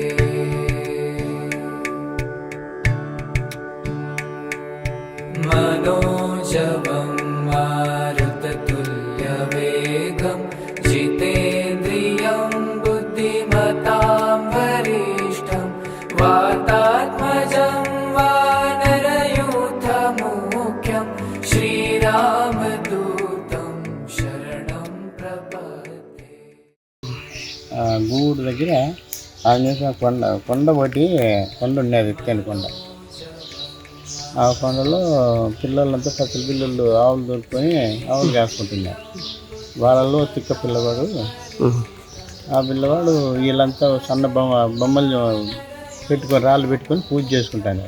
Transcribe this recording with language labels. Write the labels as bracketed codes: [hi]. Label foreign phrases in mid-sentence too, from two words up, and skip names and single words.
[sa] मनोजवं मारुततुल्यवेगं जितेन्द्रियं बुद्धिमतां वरिष्ठं वातात्मजं वानरयूथमुख्यं श्रीरामदूतं शरणं प्रपद्ये। [te] గూడు దగ్గర ఆంజనేయ కొండ ఒకటి ఉండేది ఎత్తైన కొండ. ఆ కొండలో పిల్లలంతా పచ్చల పిల్లలు ఆవులు దొరుకుని ఆవులు కాసుకుంటున్నారు. వాళ్ళలో తిక్క పిల్లవాడు, ఆ పిల్లవాడు వీళ్ళంతా సన్న బొమ్మలు పెట్టుకొని రాళ్ళు పెట్టుకొని పూజ చేసుకుంటాను.